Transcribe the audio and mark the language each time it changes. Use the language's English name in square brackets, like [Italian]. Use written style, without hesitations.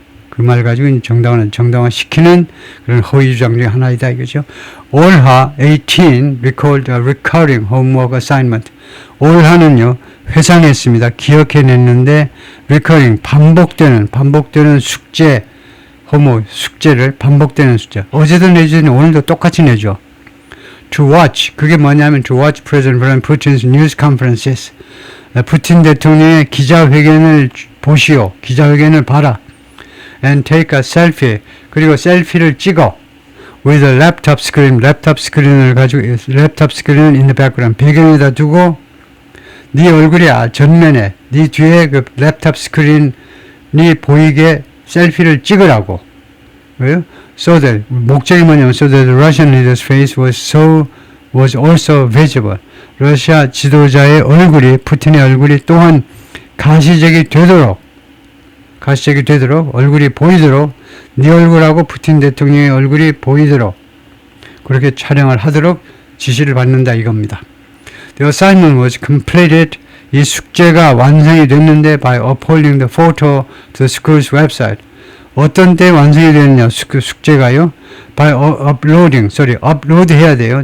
[Korean] 그 말 가지고 이제 정당화시키는 그런 허위 주장 중에 하나이다 이거죠. [English] 올하 18 recalled a recurring homework assignment. [Korean] 올하는요, 회상했습니다. 기억해냈는데, recurring, 반복되는 숙제, 숙제를 반복되는 숙제. 어제도 내주는 오늘도 똑같이 내죠. [English] To watch, [Korean] 그게 뭐냐면 [English] to watch President Vladimir Putin's news conferences. [Korean] 푸틴 대통령의 기자회견을 보시오. 기자회견을 봐라. [English] And take a selfie. [Korean] 그리고 셀피를 찍어. [English] With a laptop screen. [Korean] 랩탑 스크린을 [English] in the background. [Korean] 배경에다 두고 네 얼굴이 전면에, 네 뒤에 그 랩탑 스크린이 보이게 셀피를 찍으라고. 왜요? [English] So that, [Korean] 목적이 뭐냐면 [English] so that the Russian leader's face was also visible. [Korean] 러시아 지도자의 얼굴이, 푸틴의 얼굴이 또한 가시적이 되도록 얼굴이 보이도록, 네 얼굴하고 푸틴 대통령의 얼굴이 보이도록 그렇게 촬영을 하도록 지시를 받는다 이겁니다. [English] The assignment was completed. [Korean] 이 숙제가 완성이 됐는데 [English] by uploading the photo to the school's website. [Korean] 어떤 때 완성이 되느냐, 숙제가요? [English] by upload [Korean] 해야 돼요.